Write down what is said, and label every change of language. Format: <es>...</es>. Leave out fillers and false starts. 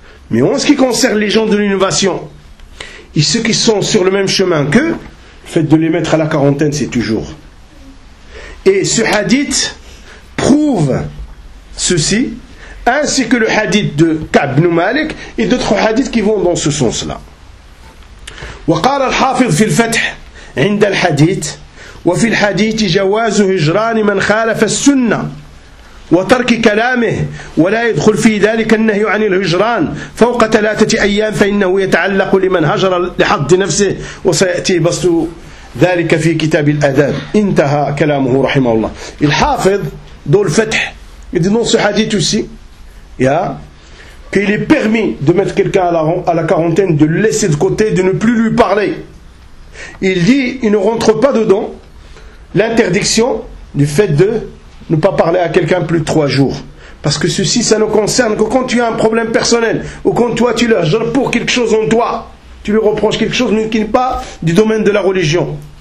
<fr>Mais en ce qui concerne les gens de l'innovation, et ceux qui sont sur le même chemin qu'eux, le fait de les mettre à la quarantaine, c'est toujours. Et ce hadith prouve ceci, ainsi que le hadith de Ka'b ibn Malik et d'autres hadiths qui vont dans ce sens-là.</fr> <ar>وقال الحافظ في الفتح عند الحديث وفي الحديث جواز هجران من خالف السنة وترك كلامه ولا يدخل في ذلك النهي عن الهجران فوق 3 أيام فإنه يتعلق لمن هجر لحد نفسه وسيأتي بسط ذلك في كتاب الأداب انتهى كلامه رحمه الله الحافظ دول الفتح ينص حديث aussi</ar> <fr>يا qu'il est permis de mettre quelqu'un à la quarantaine, de le laisser de côté, de ne plus lui parler. Il dit, il ne rentre pas dedans l'interdiction du fait de ne pas parler à quelqu'un plus de 3 jours. Parce que ceci, ça ne concerne que quand tu as un problème personnel, ou quand toi tu l'as, genre pour quelque chose en toi, tu lui reproches quelque chose qui n'est pas du domaine de la religion.</fr>